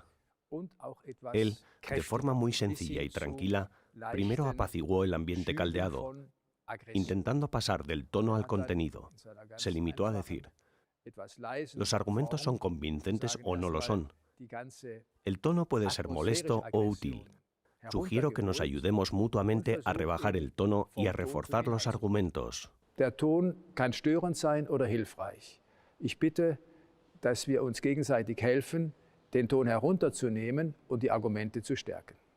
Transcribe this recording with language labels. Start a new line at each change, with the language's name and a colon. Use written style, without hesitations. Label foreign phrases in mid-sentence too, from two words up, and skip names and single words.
Spanish: Él, de forma muy sencilla y tranquila, primero apaciguó el ambiente caldeado, intentando pasar del tono al contenido. Se limitó a decir: los argumentos son convincentes o no lo son. El tono puede ser molesto o útil. Sugiero que nos ayudemos mutuamente a rebajar el tono y a reforzar los argumentos.
German: Der Ton kann störend sein oder hilfreich. Ich bitte, dass wir uns gegenseitig helfen, den Ton herunterzunehmen und die Argumente zu stärken.